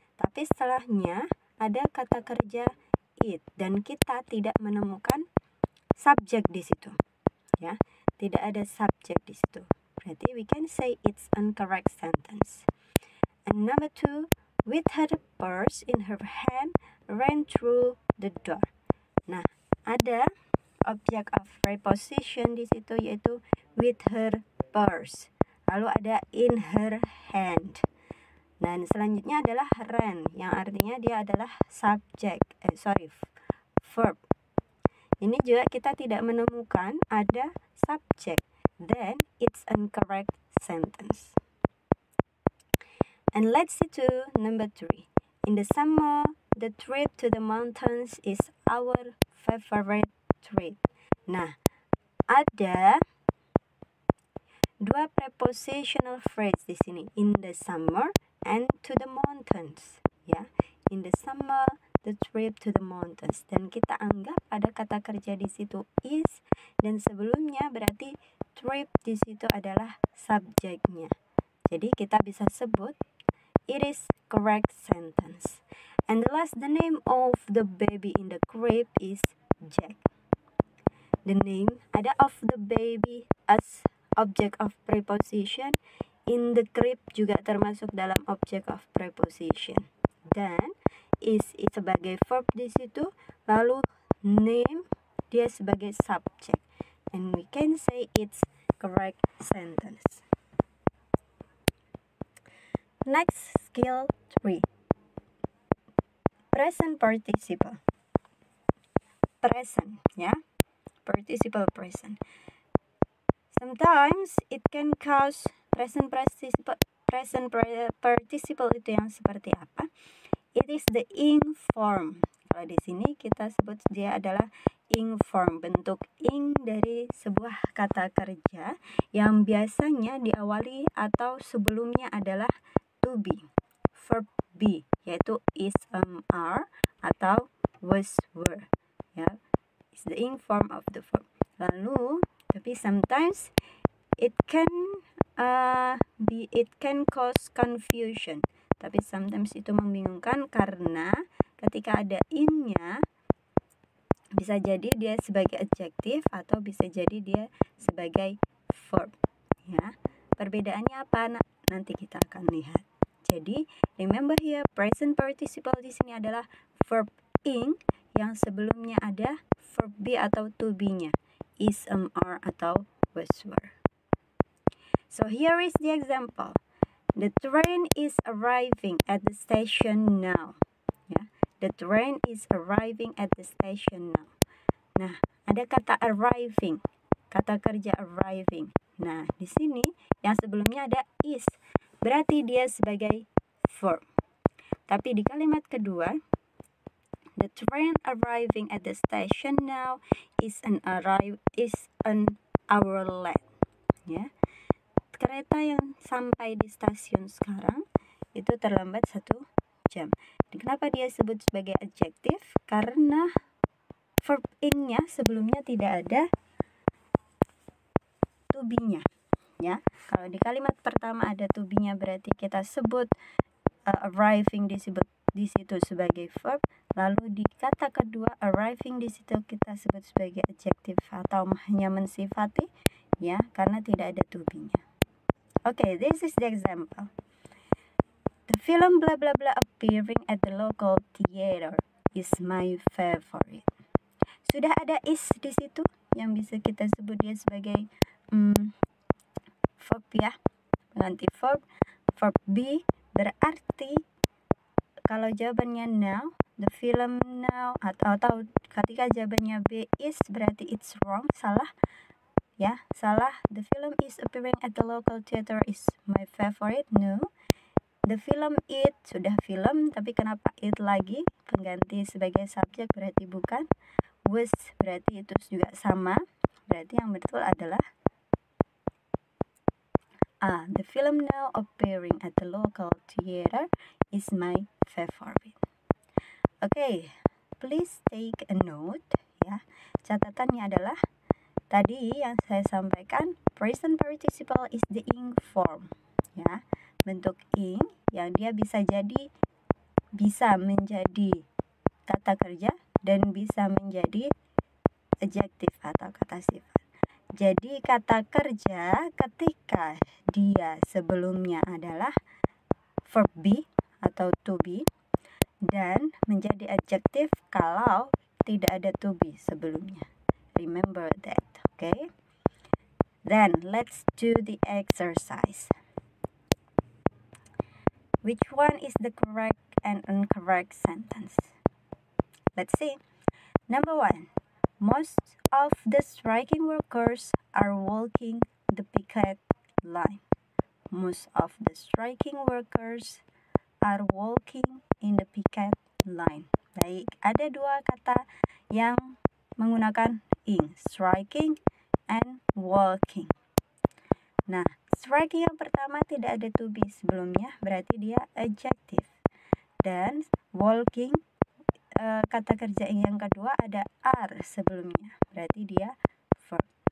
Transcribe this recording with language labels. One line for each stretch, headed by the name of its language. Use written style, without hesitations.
Indonesian: Tapi setelahnya ada kata kerja eat dan kita tidak menemukan subjek di situ. Ya, tidak ada subjek di situ. Berarti
English: we can say it's incorrect sentence. And number 2, with her purse in her hand, ran through the door.
Indonesian: Nah, ada object of preposition di situ yaitu
English: with her purse.
Indonesian: Lalu ada
English: in her hand.
Indonesian: Dan selanjutnya adalah ran yang artinya dia adalah verb. Ini juga kita tidak menemukan ada subject.
English: Then it's incorrect sentence. And let's see to number 3. In the summer, the trip to the mountains is our favorite trip.
Indonesian: Nah, ada dua
English: prepositional phrase
Indonesian: di sini,
English: in the summer and to the mountains, ya. In the summer, the trip to the mountains.
Indonesian: Dan kita anggap ada kata kerja di situ is, dan sebelumnya berarti trip di situ adalah subjeknya. Jadi kita bisa sebut
English: it is correct sentence. And the last, the name of the baby in the crib is Jack. The name
Indonesian: ada
English: of the baby as object of preposition.
Indonesian: In the crib juga termasuk dalam object of preposition. Dan is sebagai verb di situ, lalu name dia sebagai subject.
English: And we can say it's correct sentence. Next, skill 3. Present participle. Present, ya. Participle present. Sometimes it can cause present participle
Indonesian: itu yang seperti apa?
English: It is the ing form.
Indonesian: Kalau di sini kita sebut dia adalah ing form, bentuk ing dari sebuah kata kerja yang biasanya diawali atau sebelumnya adalah to be, verb be, yaitu is, are, atau was, were.
English: Ya, is the ing form of the verb.
Indonesian: Lalu, tapi
English: sometimes it can cause confusion.
Indonesian: Tapi
English: sometimes
Indonesian: itu membingungkan karena ketika ada ing-nya bisa jadi dia sebagai adjective atau bisa jadi dia sebagai verb. Ya, perbedaannya apa? Nanti kita akan lihat. Jadi,
English: remember here
Indonesian: present participle di sini adalah verb ing yang sebelumnya ada verb be atau to be-nya, is, are, atau was, were.
English: So here is the example. The train is arriving at the station now. Ya, the train is arriving at the station now.
Indonesian: Nah, ada kata arriving, kata kerja arriving. Nah, di sini yang sebelumnya ada is, berarti dia sebagai verb. Tapi di kalimat kedua,
English: the train arriving at the station now is an hour late. Ya.
Indonesian: Kereta yang sampai di stasiun sekarang itu terlambat 1 jam. Dan kenapa dia sebut sebagai adjective? Karena verb ing-nya sebelumnya tidak ada to be-nya. Ya, kalau di kalimat pertama ada to be-nya berarti kita sebut arriving disebut di situ sebagai verb. Lalu di kata kedua arriving di situ kita sebut sebagai adjective atau hanya mensifati, ya, karena tidak ada to be-nya.
English: Okay, this is the example. The film blah blah blah appearing at the local theater is my favorite.
Indonesian: Sudah ada is di situ yang bisa kita sebut dia sebagai verb, ya, pengganti verb be, berarti kalau jawabannya now, the film now, atau ketika jawabannya be is, berarti
English: it's wrong,
Indonesian: salah. Ya, salah.
English: The film is appearing at the local theater is my favorite. No. The film it,
Indonesian: sudah film, tapi kenapa
English: it lagi?
Indonesian: Pengganti sebagai subjek berarti bukan. Was berarti itu juga sama. Berarti yang betul adalah
English: the film now appearing at the local theater is my favorite. Okay, please take a note, ya.
Indonesian: Catatannya adalah tadi yang saya sampaikan,
English: present participle is the ing form,
Indonesian: ya, bentuk ing yang dia bisa menjadi kata kerja dan bisa menjadi adjective atau kata sifat. Jadi kata kerja ketika dia sebelumnya adalah verb be atau to be, dan menjadi adjective kalau tidak ada to be sebelumnya.
English: Remember that, okay? Then let's do the exercise. Which one is the correct and incorrect sentence? Let's see. Number 1. Most of the striking workers are walking the picket line. Most of the striking workers are walking in the picket line.
Indonesian: Baik, ada dua kata yang menggunakan ing, striking and walking. Nah, striking yang pertama tidak ada to be sebelumnya, berarti dia adjective. Dan walking, kata kerja yang kedua ada are sebelumnya, berarti dia verb.